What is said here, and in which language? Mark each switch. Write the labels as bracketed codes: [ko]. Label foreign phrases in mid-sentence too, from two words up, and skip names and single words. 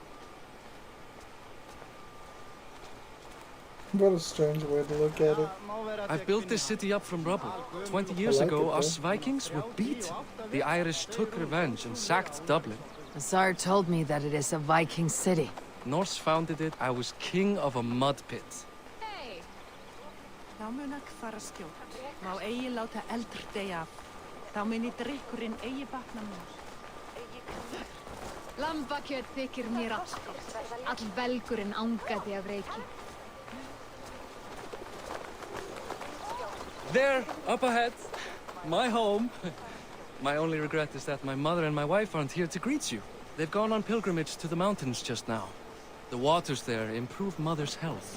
[en] What a strange way to look at it. I've built this city up from rubble. 20 years like ago, it, us though. Vikings were beaten. The Irish took revenge and sacked Dublin. Azar told me that it is a Viking city. Norse founded it. I was king of a mud pit. [non] Þá mun ekki fara skjótt. Má eigi láta eldur deyja af. Þá muni drykkurinn eigi batna mér. Lambakjöt þykir mér allgott. All velgurinn angaði af reiki. [en] There, up ahead. My home. My only regret is that my mother and my wife aren't here to greet you. They've gone on pilgrimage to the mountains just now. The waters there improve Mother's health.